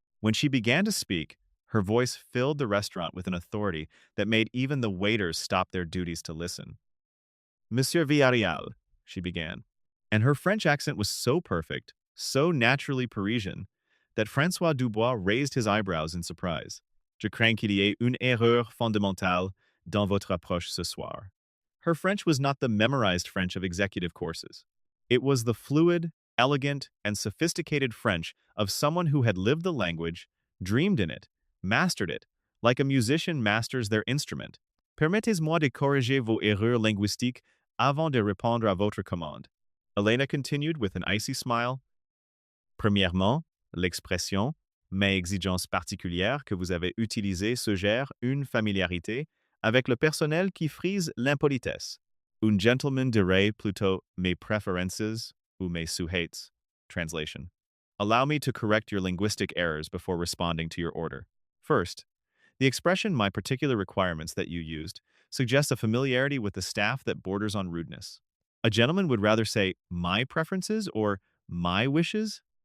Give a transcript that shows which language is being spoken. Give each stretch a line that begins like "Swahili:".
English: When she began to speak, her voice filled the restaurant with an authority that made even the waiters stop their duties to listen. Monsieur Villareal, she began, and her French accent was so perfect, so naturally Parisian, that François Dubois raised his eyebrows in surprise.
French: Je crains qu'il y ait une erreur fondamentale dans votre approche ce soir.
English: Her French was not the memorized French of executive courses. It was the fluid, elegant, and sophisticated French of someone who had lived the language, dreamed in it, mastered it, like a musician masters their instrument.
French: Permettez-moi de corriger vos erreurs linguistiques avant de répondre à votre commande.
English: Elena continued with an icy smile.
French: Premièrement, l'expression mes exigences particulières que vous avez utilisée suggère une familiarité avec le personnel qui frise l'impolitesse. Un gentleman dirait plutôt mes préférences ou mes sujets.
English: Translation. Allow me to correct your linguistic errors before responding to your order. First, the expression my particular requirements that you used suggests a familiarity with the staff that borders on rudeness. A gentleman would rather say my preferences or my wishes.